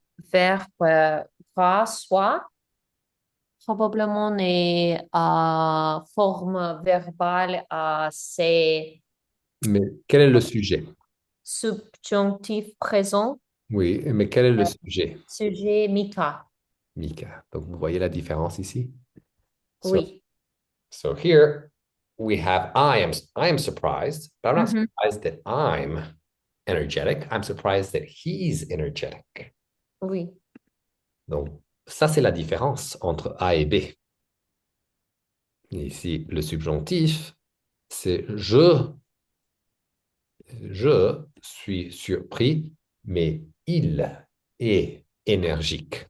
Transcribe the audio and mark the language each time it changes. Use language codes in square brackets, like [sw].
[fr] Verbe va soit probablement est forme verbale c'est mais quel est le sujet? subjonctif présent, Oui, mais quel est le sujet? sujet Mika. Mika. Donc, vous voyez la différence ici? [en] So, [fr] Oui. [en] so here we have I am surprised, but I'm not Mhm. surprised that I'm energetic. I'm surprised that he's energetic. [fr] Oui. Donc, ça, c'est la différence entre A et B. Et ici, le subjonctif, c'est je suis surpris, mais il est énergique.